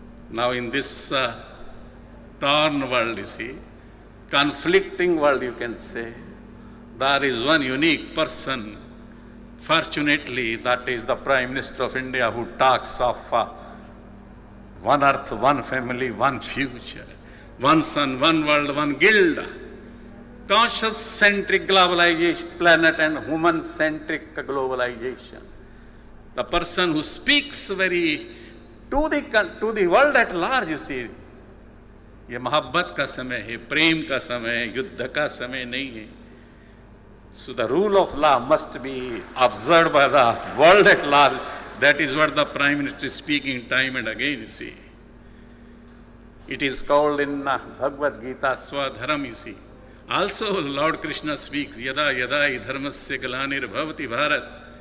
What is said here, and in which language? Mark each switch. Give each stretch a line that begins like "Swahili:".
English: Now in this torn world, you see, conflicting world, you can say, there is one unique person, fortunately, that is the Prime Minister of India, who talks of one earth, one family, one future, one sun, one world, one guild, conscious-centric globalization, planet and human-centric globalization. The person who speaks very to the world at large, you see,
Hindi: ये मोहब्बत का समय है, प्रेम का समय है, युद्ध का समय नहीं है.
English: So the rule of law must be observed by the world at large. That is what the Prime Minister is speaking time and again, you see. It is called in Bhagavad Gita Swadharam, you see. Also Lord Krishna speaks,
Sanskrit: Yada yada hi dharmasya glanir bhavati bharat.